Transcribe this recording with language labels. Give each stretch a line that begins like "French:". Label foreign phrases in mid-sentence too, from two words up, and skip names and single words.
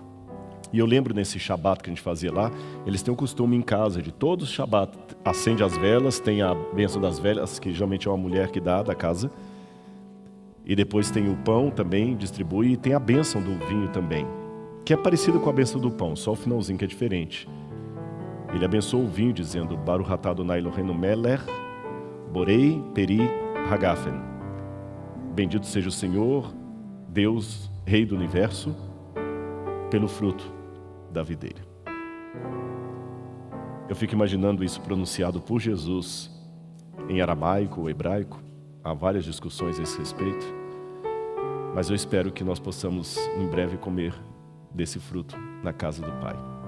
Portuguese: E eu lembro nesse Shabat que a gente fazia lá, eles têm o costume em casa de todos os Shabat, acende as velas, tem a bênção das velas, que geralmente é uma mulher que dá da casa. E depois tem o pão também, distribui, e tem a bênção do vinho também, que é parecido com a bênção do pão, só o finalzinho que é diferente. Ele abençoou o vinho dizendo:
Hebrew: ברוך אתה אדוני אלוהינו מלך בורא פרי הגפן.
Portuguese: Bendito seja o Senhor, Deus, Rei do Universo, pelo fruto da videira. Eu fico imaginando isso pronunciado por Jesus em aramaico ou hebraico. Há várias discussões a esse respeito. Mas eu espero que nós possamos em breve comer desse fruto na casa do Pai.